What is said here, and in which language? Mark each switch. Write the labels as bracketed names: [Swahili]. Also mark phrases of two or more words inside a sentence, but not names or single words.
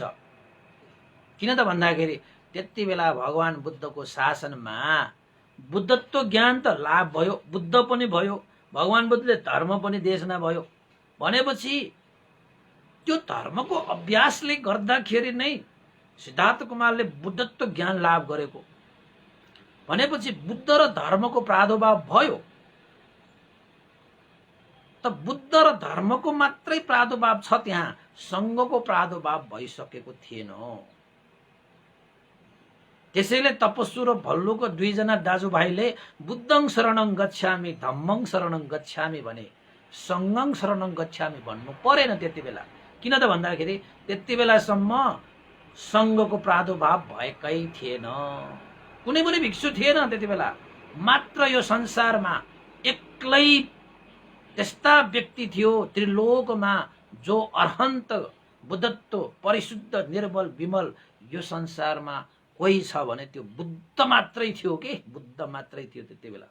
[Nepali] किन त भन्दाखेरि त्यति बेला भगवान बुद्धको शासनमा बुद्धत्व ज्ञान त लाभ भयो, बुद्ध पनि भयो, भगवान बुद्धले धर्म पनि देशना भयो भनेपछि त्यो धर्मको अभ्यासले गर्दाखेरि नै सिद्धार्थ कुमारले बुद्धत्व ज्ञान लाभ गरेको भनेपछि बुद्ध र धर्मको प्रादुर्भाव भयो। त बुद्ध र धर्मको मात्रै प्रादुर्भाव छ, त्यहाँ सङ्घको प्रादुर्भाव भइसकेको थिएन। त्यसैले तपस्सु र भल्लुक दुईजना दाजुभाइले [Pali] बुद्धं शरणं गच्छामि धम्मं शरणं गच्छामि [Nepali] भने [Pali] सङ्घं शरणं गच्छामि [Nepali] भन्नु परेन त्यति बेला। किन त भन्दाखेरि त्यति बेलासम्म सङ्घको प्रादुर्भाव भएकै थिएन, कुनै पनि भिक्षु थिएन त्यति बेला। मात्र यो संसारमा एक्लै त्यस्ता व्यक्ति थियो त्रिलोकमा जो अरहन्त बुद्धत्व परिशुद्ध निर्मल विमल यो संसारमा कोही छ भने त्यो बुद्ध मात्रै थियो के, बुद्ध मात्रै थियो त्यति बेला।